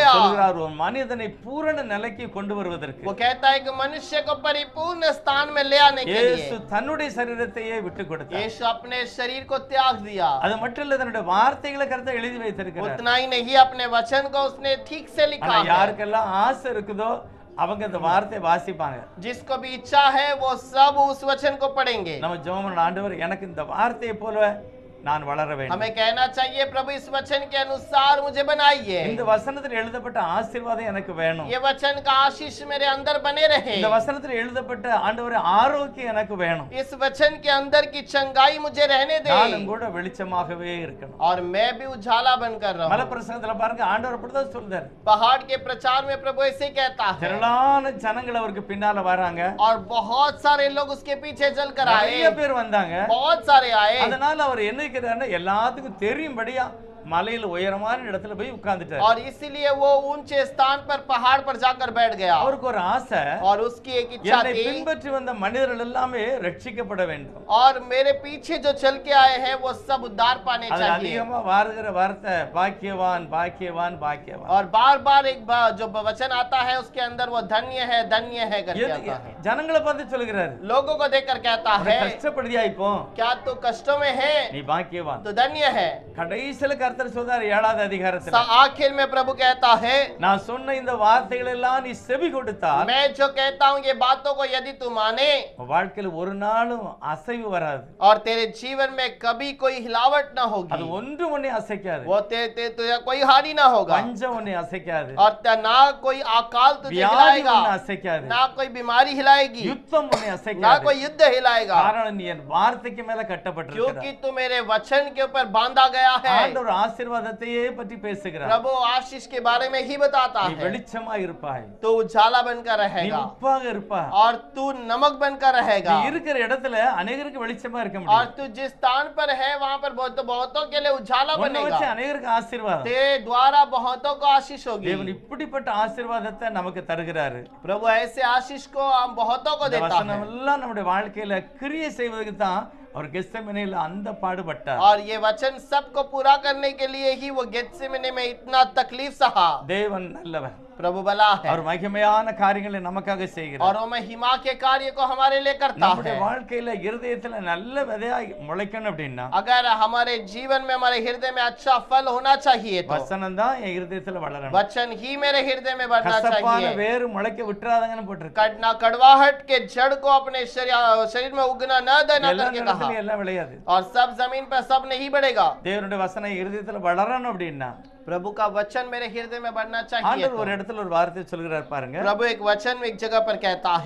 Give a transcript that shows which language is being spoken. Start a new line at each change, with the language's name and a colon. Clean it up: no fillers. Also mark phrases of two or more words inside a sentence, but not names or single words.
Hindi: गया।
Tamil: சொல்கிறார், ஒரு மனிதனை பூரண நிலைக்கு கொண்டு வருவதற்கு
Hindi: वो कहता है कि मनुष्य को परिपूर्ण स्थान में ले आने के
Tamil: இயேசு
Hindi: लिए
Tamil: தன்னுடைய சரீரத்தையே விட்டு கொடுத்தார்.
Hindi: यीशु अपने शरीर को त्याग दिया।
Tamil: அது மட்டும் இல்ல, தன்னுடைய வார்த்தைகளை கருத்தை எழுதி வைத்திருக்கிறார்.
Hindi: उतना ही नहीं, अपने वचन को उसने ठीक से
Tamil: ஆனா
Hindi: लिखा है।
Tamil: யாருக்கெல்லாம் ஆசை இருக்குதோ அவங்க அந்த வார்த்தையை வாசிப்பாங்க.
Hindi: जिसको भी इच्छा है वो सब उस वचन को पढ़ेंगे।
Tamil: நம்ம ஜெபம் பண்ண, ஆண்டவர் எனக்கு இந்த வார்த்தையை போல நான் வளர வேண்டும்.
Hindi: हमें कहना चाहिए, प्रभु इस वचन के अनुसार मुझे बनाइए।
Tamil: இந்த வசனத்தில் எழுதப்பட்ட ஆசீர்வாதம் எனக்கு வேணும்.
Hindi: ये वचन का आशीष मेरे अंदर बने रहे।
Tamil: இந்த வசனத்தில் எழுதப்பட்ட ஆண்டவரே ஆரோக்கியம் எனக்கு வேணும்.
Hindi: इस वचन के अंदर की चंगाई मुझे रहने दे,
Tamil: நானும் கூட வெளிச்சமாகவே இருக்கணும்.
Hindi: और मैं भी उजाला बनकर रहूं।
Tamil: மலை பிரசங்கத்துல பாருங்க, ஆண்டவர் அப்படிதான் சொல்றாரு.
Hindi: पहाड़ के प्रचार में प्रभु ऐसे ही कहता है,
Tamil: திரளான ஜனங்கள் அவருக்கு பின்னால வராங்க.
Hindi: और बहुत सारे लोग उसके पीछे चलकर आए,
Tamil: நிறைய பேர் வந்தாங்க.
Hindi: बहुत सारे आए।
Tamil: அதனால அவர் என்ன செய்றாருன்னா, எல்லாத்துக்கும் தெரியும்படியா மலையில உயரமான இடத்துல போய் உட்கார்ந்துட்டார்.
Hindi: और इसीलिए वो ऊंचे स्थान पर पहाड़ पर जाकर बैठ गया
Tamil: அவருக்கு ஒரு ஆசை,
Hindi: और उसकी एक इच्छा
Tamil: என்னை
Hindi: थी
Tamil: பின்பற்றி வந்த மனிதர்கள் எல்லாமே ரட்சிக்கப்பட வேண்டும்.
Hindi: और मेरे पीछे जो चल के आए हैं वो सब उद्धार पाने
Tamil: அது
Hindi: चाहिए।
Tamil: அதிகமா வாருகிற வார்த்தை பாக்கியவான் பாக்கியவான் பாக்கியவான்.
Hindi: और बार बार एक जो वचन आता है उसके अंदर वो धन्य है करके आता है।
Tamil: ஜனங்களை பார்த்து சொல்கிறாரு,
Hindi: लोगों को देखकर कहता है
Tamil: கஷ்டப்படுதியா இப்போ,
Hindi: क्या तू कष्टों में है
Tamil: நீ பாக்கியவான்.
Hindi: तो धन्य है।
Tamil: கடைசில கர்த்தர் சொல்றார் 7வது அதிகாரத்துல,
Hindi: आखिर में प्रभु कहता है
Tamil: நான் சொன்ன இந்த வார்த்தைகள் எல்லாம் நீ செவி கொடுத்தால்
Hindi: मैं जो कहता हूँ ये बातों को यदि तू माने
Tamil: உன் வாழ்க்கையில ஒரு நாளும் அசைவு வராது.
Hindi: और तेरे जीवन में कभी कोई हिलावट ना
Tamil: அது
Hindi: होगी,
Tamil: ஒன்று உன்னை அசைக்காது,
Hindi: वो तुझे कोई हानि ना होगा,
Tamil: பஞ்சம் உன்னை அசைக்காது,
Hindi: और ना कोई अकाल तुझे
Tamil: வியாதி
Hindi: हिलाएगा,
Tamil: உன்னை அசைக்காது,
Hindi: ना कोई बीमारी हिलाएगी,
Tamil: யுத்தம் உன்னை
Hindi: ना
Tamil: அசைக்காது.
Hindi: कोई युद्ध हिलाएगा,
Tamil: காரணம் நீ என் வார்த்தைக்கு மேல கட்டப்பட்டிருக்கிறாய்.
Hindi: क्योंकि तू मेरे वचन के ऊपर बांधा गया है।
Tamil: ஆண்டவர் ஆசீர்வாதத்தையே பற்றி பேசுகிறார்.
Hindi: प्रभु आशीष के बारे में ही बताता
Tamil: நீ
Hindi: है,
Tamil: வெளிச்சமா இருப்பாய்,
Hindi: तू उजाला बनकर
Tamil: நீ
Hindi: रहेगा
Tamil: உப்பாக இருப்பாய்,
Hindi: और तू नमक बनकर
Tamil: நீ
Hindi: रहेगा,
Tamil: இருக்கிற இடத்துல அநேகருக்கு வெளிச்சமா இருக்க
Hindi: और
Tamil: முடியும்.
Hindi: तू जिस स्थान पर है वहां पर बहुतों के लिए उजाला
Tamil: உன்னை வச்சு
Hindi: बनेगा,
Tamil: அநேகருக்கு ஆசீர்வாதம்.
Hindi: तेरे द्वारा बहुतों को आशीष होगी।
Tamil: தேவன் இப்படிப்பட்ட ஆசீர்வாதத்தை நமக்கு தருகிறாரு.
Hindi: प्रभु ऐसे आशीष को हम बहुतों को
Tamil: இந்த
Hindi: देता
Tamil: வசனம்
Hindi: है,
Tamil: எல்லாம் நம்முடைய வாழ்க்கையில கிரியை செய்வதற்கு தான் அவர் கெத்செமனேல அந்த பாடுபட்டார்.
Hindi: और ये वचन सबको पूरा करने के लिए ही वो गेत्सेमने में इतना तकलीफ सहा।
Tamil: தேவன் நல்லவர்,
Hindi: प्रभु भला है
Tamil: அவர் மகிமையான காரியங்களை நமக்காக செய்கிறார்.
Hindi: और वो महिमा के कार्य को हमारे लिए करता
Tamil: நம்முடைய
Hindi: है।
Tamil: வாழ்க்கையில இருதயத்துல நல்ல விதையாய் முளைக்கணும் அப்படின்னா
Hindi: अगर हमारे जीवन में हमारे हृदय में अच्छा फल होना चाहिए तो
Tamil: வசனம் தான் என் இருதயத்துல வளரணும்.
Hindi: वचन ही मेरे हृदय में बढ़ना
Tamil: கசப்பான
Hindi: चाहिए।
Tamil: வேறு முளைக்க விட்டுறாதங்கன்னு போட்டிருக்கு.
Hindi: कड़ना कड़वाहट के जड़ को अपने शरीर में उगना न देना
Tamil: எல்லா
Hindi: करके कहा,
Tamil: இடத்துலயும் எல்லாம் விளையாது.
Hindi: और सब जमीन पर सब नहीं बढ़ेगा।
Tamil: தேவனுடைய வசனம் இருதயத்துல வளரணும் அப்படின்னா
Hindi: प्रभु का वचन मेरे हृदय में बढ़ना चाहिए
Tamil: ஆண்டவர் ஒரு
Hindi: तो।
Tamil: இடத்துல ஒரு வார்த்தை சொல்கிறார் பாருங்க.
Hindi: प्रभु एक वचन एक जगह पर कहता है,